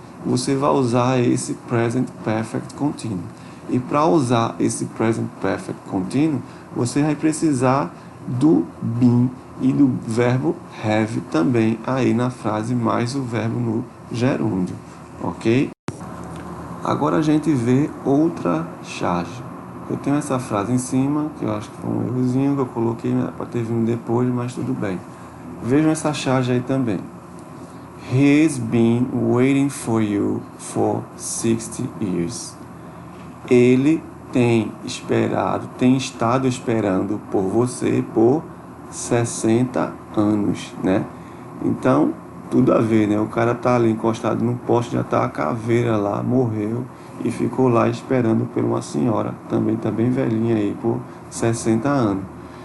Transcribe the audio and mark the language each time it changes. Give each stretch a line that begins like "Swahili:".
Portuguese: Você vai usar esse Present Perfect Continuo. E para usar esse Present Perfect Continuo, você vai precisar do been e do verbo have também aí na frase, mais o verbo no gerúndio, ok? Agora a gente vê outra charge. Eu tenho essa frase em cima, que eu acho que foi um errozinho que eu coloquei para ter vindo depois, mas tudo bem. Vejam essa charge aí também.
English: He's been waiting for you for 60 years.
Portuguese: Ele tem estado esperando por você por 60 anos, né? Então, tudo a ver, né? O cara tá ali encostado no poste, já tá a caveira lá, morreu e ficou lá esperando por uma senhora, também tá bem velhinha aí, por 60 anos.